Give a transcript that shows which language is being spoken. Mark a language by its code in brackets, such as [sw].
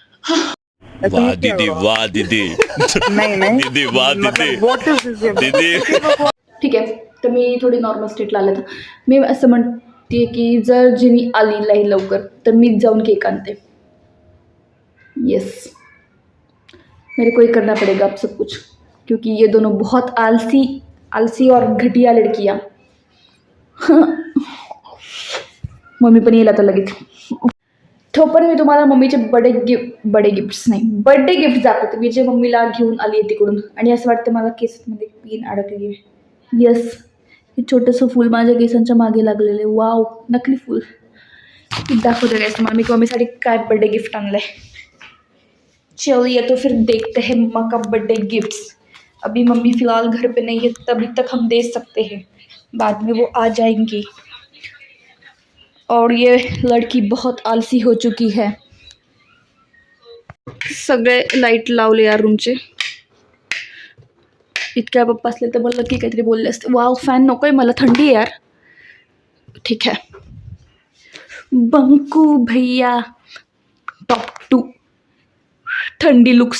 [hi] वाह दीदी, वाह दीदी. नहीं दीदी वाह दीदी. [en] what is this [hi] दीदी. [mr] ठीक आहे, तर मी थोडी नॉर्मल स्टेटला आले. तर मी असं म्हणते की जर जिनी आली नाही लवकर तर मीच जाऊन केक आणते. [hi] येस, मेरे को ही करना पड़ेगा अब सब कुछ. क्योंकि ये दोनों बहुत आलसी और घटिया लड़कियाँ. [mr] मम्मी पण येईल आता लगेच. तोपर्यंत मी तुम्हाला मम्मीचे बर्थडे गिफ्ट दाखवते मी जे मम्मीला घेऊन आली आहे तिकडून. आणि असं वाटतं मला केसमध्ये पिन अडकली आहे. येस, हे छोटंसं फूल माझ्या केसांच्या मागे लागलेलं आहे. वाव, नकली फूल. दाखवते गाइस तुम्हाला मी मम्मीसाठी काय बर्थडे गिफ्ट आणलं आहे. [hi] चलिए तो फिर देखते हैं मम्मा का बर्थडे गिफ्ट्स. अभी मम्मी फ़िलहाल घर पे नहीं है, तभी तक हम दे सकते हैं, बाद में वो आ जाएंगी. और ये लड़की बहुत आलसी हो चुकी है. [mr] सगळे लाईट लावले यार रूमचे. इतक्या पप्पा असले तर मला नक्की काहीतरी बोलले असते. वाव, फॅन नको आहे मला, थंडी आहे यार. ठीक आहे. बंकू भैया टॉप 2 थंडी लुक्स.